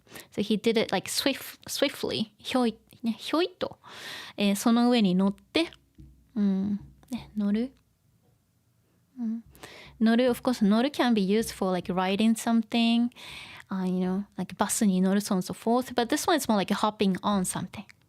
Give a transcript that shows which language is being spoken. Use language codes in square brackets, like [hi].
[en] So he did it like swiftly. [ja] ひょい、ね、ひょいと、その上に乗って、ね、乗る。 [en] 乗る of course 乗る can be used for like riding something, like [ja] バスに乗る [en] so on and so forth, but this one is more like hopping on something.